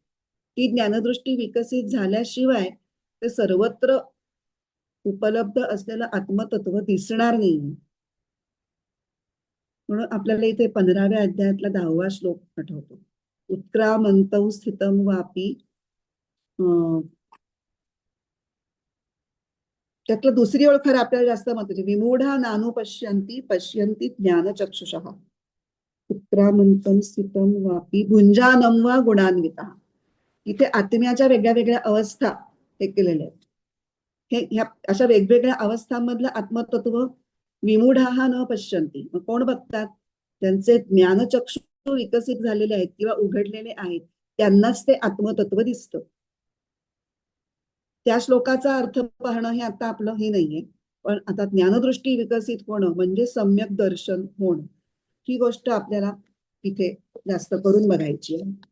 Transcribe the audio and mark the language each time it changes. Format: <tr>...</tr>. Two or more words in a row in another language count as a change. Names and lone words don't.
<mr>ती ज्ञानदृष्टी विकसित झाल्याशिवाय ते सर्वत्र उपलब्ध असलेलं आत्मतत्व दिसणार नाही. म्हणून आपल्याला इथे 15व्या अध्यायातला 10वा श्लोक आठवतो.</mr> <sa>उत्क्रामंतौ स्थितम वापी,</sa> <mr>त्यातलं दुसरी ओळ खरं आपल्याला जास्त महत्वाची.</mr> <sa>विमूढा नानु पश्यन्ति पश्यन्ति ज्ञानचक्षुषः उत्क्रामंतम स्थितम वापी भुंजानं वा गुणान्विता.</sa> <mr>इथे आत्म्याच्या वेगळ्या वेगळ्या अवस्था हे केलेल्या आहेत. ह्या अशा वेगवेगळ्या अवस्थांमधलं आत्मतत्व</mr> <sa>विमूढा न पश्यन्ति.</sa> <mr>मग कोण बघतात? त्यांचे ज्ञानचक्षु विकसित झालेले आहेत किंवा उघडलेले आहेत, त्यांनाच ते आत्मतत्व दिसतं. त्या श्लोकाचा अर्थ पाहणं हे आता आपलं हे नाहीये. पण आता ज्ञानदृष्टी विकसित होणं म्हणजे सम्यक दर्शन होणं, ही गोष्ट आपल्याला इथे जास्त करून बघायची आहे.</mr>